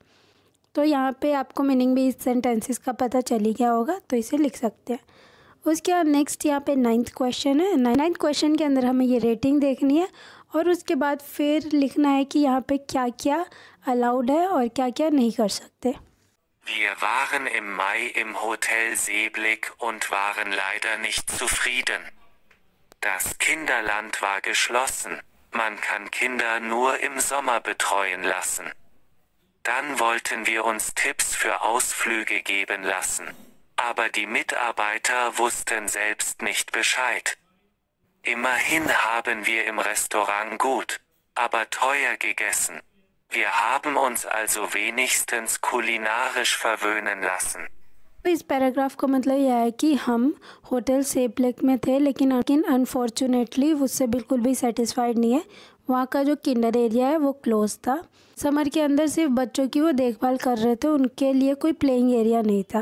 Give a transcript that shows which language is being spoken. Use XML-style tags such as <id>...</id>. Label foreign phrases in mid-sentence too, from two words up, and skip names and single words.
<hi>तो यहाँ पे आपको मीनिंग भी इस सेंटेंसेस का पता चल ही गया होगा, तो इसे लिख सकते हैं। उसके बाद नेक्स्ट यहाँ पे 9th क्वेश्चन है। 9th क्वेश्चन के अंदर हमें ये रेटिंग देखनी है और उसके बाद फिर लिखना है कि यहाँ पे क्या क्या अलाउड है और क्या क्या नहीं कर सकते।</hi> <de>Wir waren im Mai im Hotel Seeblick und waren leider nicht zufrieden. Das Kinderland war geschlossen. Man kann Kinder nur im Sommer betreuen lassen. Dann wollten wir uns Tipps für Ausflüge geben lassen. Aber die Mitarbeiter wussten selbst nicht Bescheid. Immerhin haben wir im Restaurant gut, aber teuer gegessen. Wir haben uns also wenigstens kulinarisch verwöhnen lassen.</de> <hi>इस पैराग्राफ का मतलब यह है कि हम होटल सेब्लेक में थे लेकिन अनफॉर्चुनेटली उससे बिल्कुल भी सेटिस्फाइड नहीं है। वहाँ का जो किंडर एरिया है वो क्लोज था। समर के अंदर सिर्फ बच्चों की वो देखभाल कर रहे थे, उनके लिए कोई</hi> <en>playing area</en> <hi>नहीं था।</hi>